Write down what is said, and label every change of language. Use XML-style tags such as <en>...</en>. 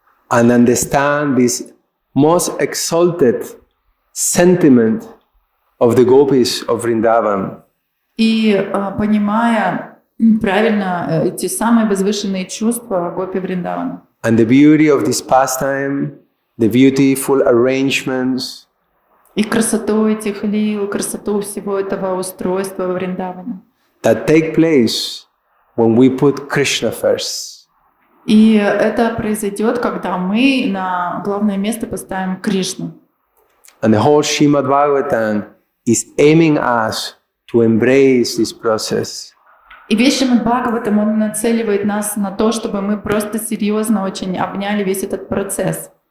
<en>and understand this most exalted sentiment of the gopis of Vrindavan.</en> <ru>И понимая правильно эти самые возвышенные чувства гопи Вриндавана.</ru> <en>And the beauty of this pastime, the beautiful arrangements,</en> <ru>И красоту этих лил, красоту всего этого устройства во Вриндаване.</ru> <en>that take place when we put Krishna first.</en> <ru>И это произойдет, когда мы на главное место поставим Кришну.</ru> <en>And the whole Śrīmad-Bhāgavatam is aiming us to embrace this process.</en> <ru>И весь Śrīmad-Bhāgavatam, он нацеливает нас на то, чтобы мы просто серьезно очень обняли весь этот процесс.</ru>